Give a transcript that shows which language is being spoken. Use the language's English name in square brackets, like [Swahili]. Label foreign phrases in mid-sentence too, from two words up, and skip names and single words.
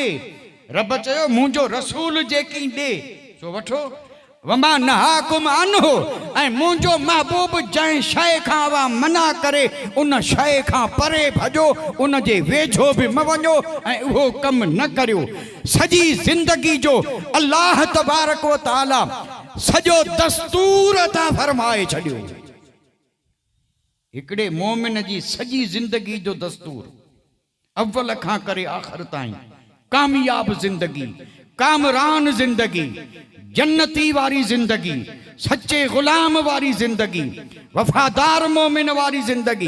[Sindhi] रब चयो मुंहिंजो रसूल जेकी ॾे सो वठो। [Arabic] وما نهاكم عنه, [Sindhi] ऐं मुंहिंजो महबूब जंहिं शइ खां अव्हां मना करे उन शइ खां परे भॼो, उन जे वेझो बि म वञो ऐं उहो कमु न करियो। सॼी ज़िंदगी जो अल्लाह [Arabic] تبارك وتعالى [Sindhi] सॼो दस्तूर अता फरमाए छॾियो। हिकिड़े मोमिन जी सॼी ज़िंदगी जो दस्तूर, अव्वल खां करे आख़िर ताईं, कामयाब ज़िंदगी, कामरान ज़िंदगी, जन्नती वारी ज़िंदगी, सच्चे ग़ुलाम वारी ज़िंदगी, वफ़ादार मोमिन वारी ज़िंदगी।